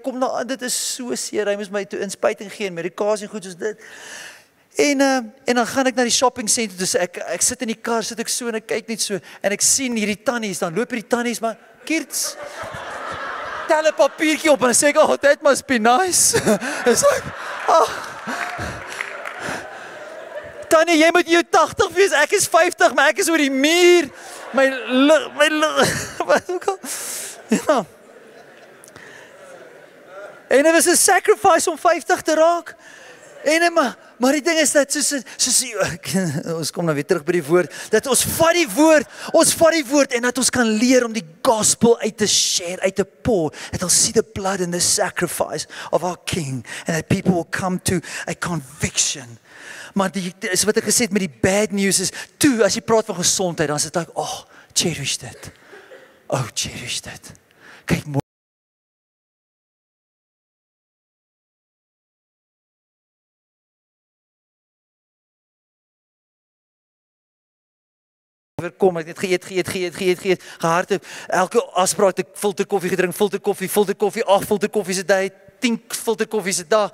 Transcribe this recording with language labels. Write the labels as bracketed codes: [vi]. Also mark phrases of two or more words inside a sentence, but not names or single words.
[af] Ek kom na, dit is so seer. Hy moes my toe inspuiting gee, medikasie en goed soos dit. En dan gaan ek na die shopping center, dus ek sit in die kar, sit ek so en ek kyk net so, en ek sien hierdie tannies, dan loop hierdie tannies, maar Kiers, tel 'n papiertjie op en dan sê ek, [en] oh, that must be nice. It's like, oh. [af] Tannie, jy moet jou 80 wees, ek is 50, maar ek is oor die muur. My wat ook al. Ja. En dit was 'n sacrifice om 50 te raak. En maar die ding is dat soos ons kom nou weer terug by die woord, dat ons vat die woord en dat ons kan leer om die gospel uit te share, uit te pour, [en] that they'll see the blood and the sacrifice of our King, and that people will come to a conviction. [af] Maar is wat ek gesê het met die bad news is, toe, as jy praat van gesondheid, dan is dit like, oh, cherish dit. Oh, cherish dit. Kyk, kom, ek het geëet, gehardloop, elke afspraak ek filter koffie gedrink, filter koffie, 8 filter koffies 'n dag, 10 filter koffies 'n dag.